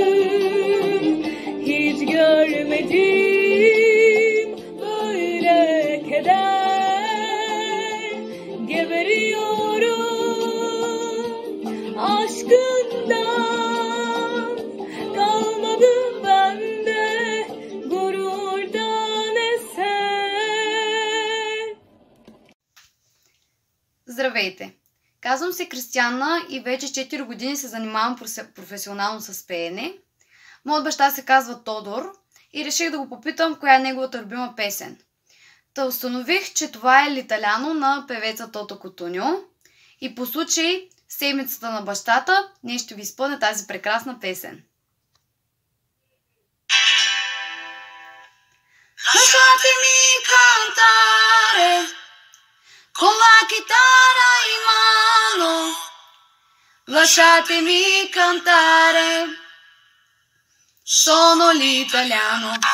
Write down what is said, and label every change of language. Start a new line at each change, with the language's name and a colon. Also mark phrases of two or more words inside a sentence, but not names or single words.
Turkish: Hiç görmedim böyle keder. Geberiyorum aşkından, kalmadı bende gururdan eser.
Bulgarian: Здравейте! Казвам се Кристияна и вече 4 години се занимавам професионално с пеене. Моят баща се казва Тодор и реших да го попитам коя е неговата любима песен. Та установих, че това е L'Италяно на певеца Тото Кутуньо и по случай седмицата на бащата ние ще ви изпълня тази прекрасна песен.
Italian: Lasciatemi cantare con la chitarra in mano, lasciatemi cantare, sono l'italiano.